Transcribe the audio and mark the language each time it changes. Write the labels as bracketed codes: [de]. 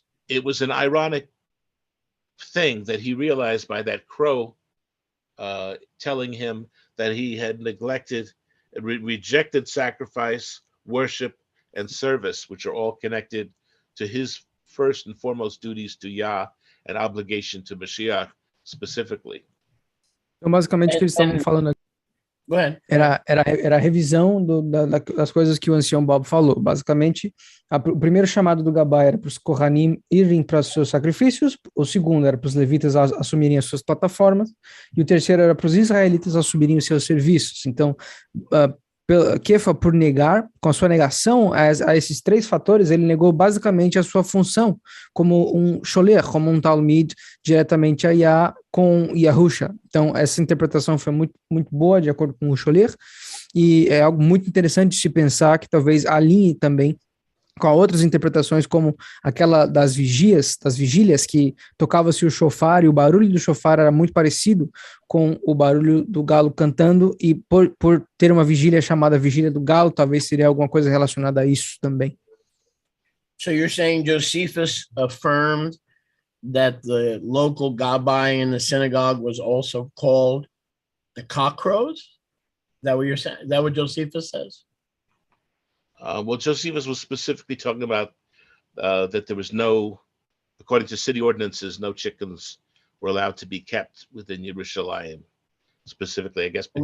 [en] It was an ironic thing that he realized by that crow telling him that he had neglected, rejected sacrifice, worship, and service, which are all connected to his first and foremost duties to Yah and obligation to Mashiach specifically. [pt] Então, basicamente, o que eles estavam falando aqui era a revisão das coisas que o ancião Bob falou. Basicamente, o primeiro chamado do Gabá era para os Kohanim irem para os seus sacrifícios, o segundo era para os levitas assumirem as suas plataformas, e o terceiro era para os israelitas assumirem os seus serviços. Então, Kefa, por negar, com a sua negação a esses três fatores, ele negou basicamente a sua função como um sholer, como um talmid diretamente a Yah com Yahusha. Então, essa interpretação foi muito, muito boa, de acordo com o sholer, e é algo muito interessante de se pensar que talvez alinhe também com outras interpretações, como aquela das vigílias, que tocava-se o shofar, e o barulho do shofar era muito parecido com o barulho do galo cantando, e por ter uma vigília chamada Vigília do Galo, talvez seria alguma coisa relacionada a isso também. [en] So you're saying Josephus affirmed that the local gabbai in the synagogue was also called the cockcrows? Is that what you're saying? Is that what Josephus says? Well, Josephus was specifically talking about that there was no, according to city ordinances, no chickens were allowed to be kept within Yerushalayim, specifically, I guess.